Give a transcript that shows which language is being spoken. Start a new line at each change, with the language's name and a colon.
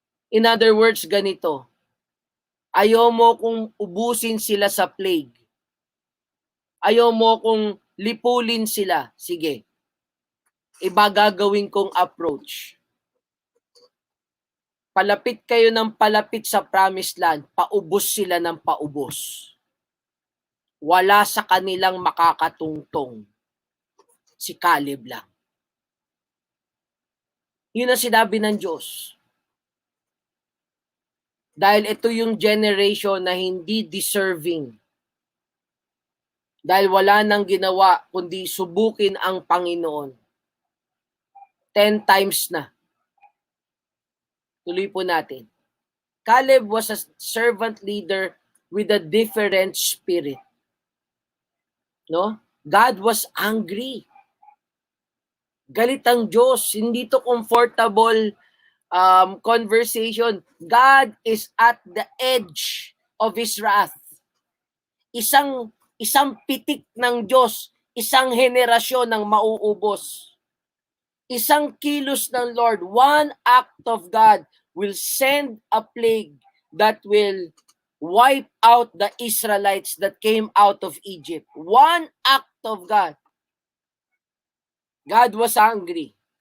English: In other words,
Filipino: ganito. Ayaw mo kung ubusin sila sa plague. Ayaw mo kung lipulin sila. Sige. Iba gagawin kong approach. Palapit kayo ng palapit sa promised land, paubos sila ng paubos. Wala sa kanilang makakatungtong. Si Caleb lang. Yun ang sinabi ng Diyos. Dahil ito yung generation na hindi deserving. Dahil wala nang ginawa kundi subukin ang Panginoon. 10 times na. Tuloy po natin.
English: Caleb was a servant leader with a different spirit. No? God was angry.
Filipino: Galit ang Diyos. Hindi to
English: comfortable conversation. God is at the edge of His wrath.
Filipino: Isang pitik ng Diyos, isang henerasyon ng mauubos. Isang kilos ng Lord,
English: one act of God will send a plague that will wipe out the Israelites that came out of Egypt. One act of God. God was angry.